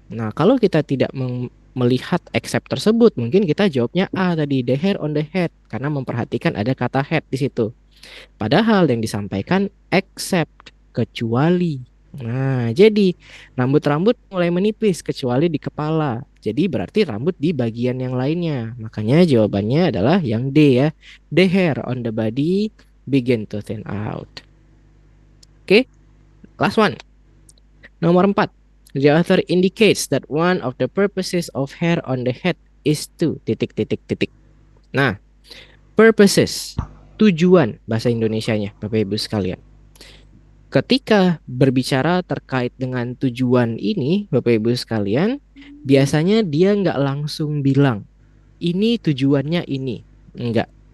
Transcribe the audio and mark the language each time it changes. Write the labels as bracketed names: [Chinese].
[Indonesian] Nah, kalau kita tidak melihat except tersebut, mungkin kita jawabnya A tadi, [English] the hair on the head, [Indonesian] karena memperhatikan ada kata head di situ. Padahal yang disampaikan except, kecuali. Nah, jadi rambut-rambut mulai menipis kecuali di kepala. Jadi berarti rambut di bagian yang lainnya. Makanya jawabannya adalah yang D ya. [English] The hair on the body begin to thin out. Oke, last one. [Indonesian] Nomor 4. [English] The author indicates that one of the purposes of hair on the head is to ... [Indonesian] Nah, purposes, tujuan bahasa Indonesianya, Bapak Ibu sekalian. Ketika berbicara terkait dengan tujuan ini, Bapak Ibu sekalian, biasanya dia nggak langsung bilang, ini tujuannya ini. Enggak.